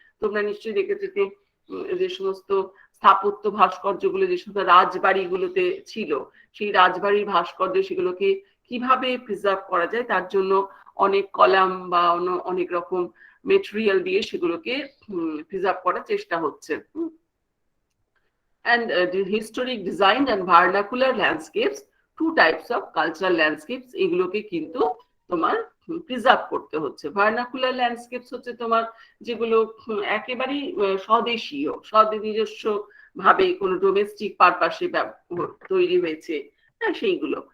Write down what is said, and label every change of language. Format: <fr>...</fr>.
<bn>তোমরা নিশ্চয়ই দেখেছো যে সমস্ত স্থাপত্য ভাস্কর্যগুলো যে সমস্ত রাজবাড়িগুলোতে ছিল, সেই রাজবাড়ির ভাস্কর্য সেগুলোকে কিভাবে প্রিজার্ভ করা যায়, তার জন্য অনেক কলাম বা অনেক রকম মেটেরিয়াল দিয়ে সেগুলোকে প্রিজার্ভ করার চেষ্টা হচ্ছে।</bn> <en>And the historic design and vernacular landscapes, two types of cultural landscapes,</en> <bn>এগুলোকে কিন্তু তোমার প্রিজার্ভ করতে হচ্ছে। ভার্নাকুলার ল্যান্ডস্কেপস হচ্ছে তোমার যেগুলো একেবারেই স্বদেশীয়, নিজস্ব ভাবে কোনো ডোমেস্টিক পারপাসে তৈরি হয়েছে, হ্যাঁ সেইগুলো।</bn>